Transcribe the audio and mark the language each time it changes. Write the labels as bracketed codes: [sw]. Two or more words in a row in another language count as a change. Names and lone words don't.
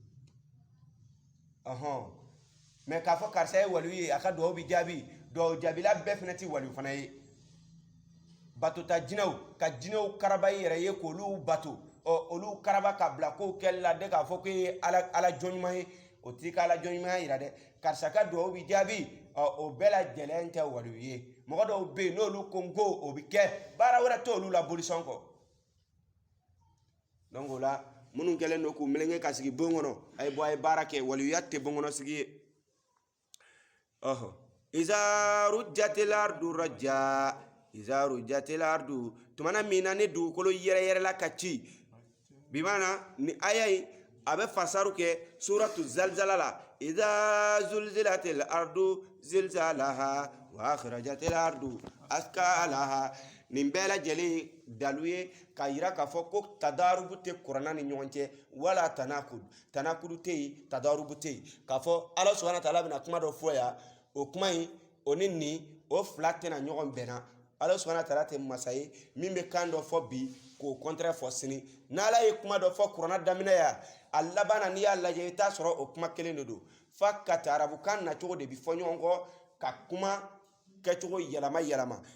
[bm] mais k'a fɔ karisa ye waliyu ye a ka duwawu bi jaabi duwawu jaabila bɛɛ fana tɛ waliyu fana ye batota jinɛw ka jinɛw karaba i yɛrɛ ye k'olu bato olu karaba ka bila kow kɛli la de k'a fɔ ko ye ala jɔn ɲuman ye o t'i ka ala jɔn ɲumanya yira dɛ karisa ka duwawu bi jaabi o bɛɛ lajɛlen tɛ waliyu ye mɔgɔ dɔw bɛ yen n'olu ko n ko o bi kɛ baara wɛrɛ t'olu la bolisɔn kɔ donc o la minnu kɛlen don k'u melenge ka sigi bon kɔnɔ a ye bɔ a ye baara kɛ waliyuya tɛ bon kɔnɔ sigi ye [ar] إذا رجت الأرض رجا إذا رجت الأرض [bm] tumana mina ni dugukolo yɛrɛyɛrɛla ka ci bimana ni aya yi a bɛ fasaru kɛ suratu zalzala la [ar] إذا زلزلت الأرض زلزالها وأخرجت الأرض أثقالها [bm] nin bɛɛ lajɛlen dalu ye ka yira k'a fɔ ko tadarubu tɛ kuranna ni ɲɔgɔn cɛ wala tanakudu tɛ yen tadarubu tɛ yen k'a fɔ Ala [ar] سبحانه وتعالى [bm] bɛna kuma dɔ fɔ yan o kuma in o ni nin o fila tɛna ɲɔgɔn bɛnna Ala [ar] سبحانه وتعالى [bm] tɛ masa ye min bɛ kan dɔ fɔ bi k'o contraire fɔ sini n'Ala ye kuma dɔ fɔ kuranna daminɛ yan a laban na n'i y'a lajɛ i t'a sɔrɔ o kuma kelen de don f'a ka taa arabukan nacogo de bi fɔ ɲɔgɔn kɔ ka kuma kɛcogo yɛlɛma